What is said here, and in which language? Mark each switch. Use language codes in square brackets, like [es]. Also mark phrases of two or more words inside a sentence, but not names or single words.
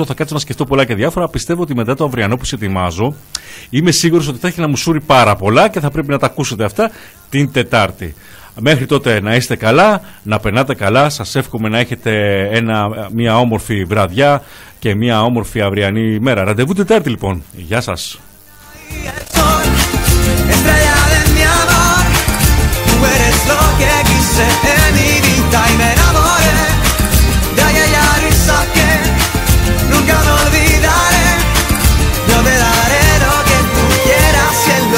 [el] Θα κάτσω να σκεφτώ πολλά και διάφορα. Πιστεύω ότι μετά το αυριανό που σε ετοιμάζω, είμαι σίγουρος ότι θα έχει να μου σούρει πάρα πολλά και θα πρέπει να τα ακούσετε αυτά την Τετάρτη. Μέχρι τότε να είστε καλά, να περνάτε καλά. Σας εύχομαι να έχετε μια όμορφη βραδιά και μια όμορφη αυριανή ημέρα. Ραντεβού Τετάρτη λοιπόν. Γεια σας. [es] Estrella de mi amor, tú eres lo que quise en mi vida y me enamoré de aquella risa que nunca me olvidaré. Yo te daré lo que tú quieras, cielo.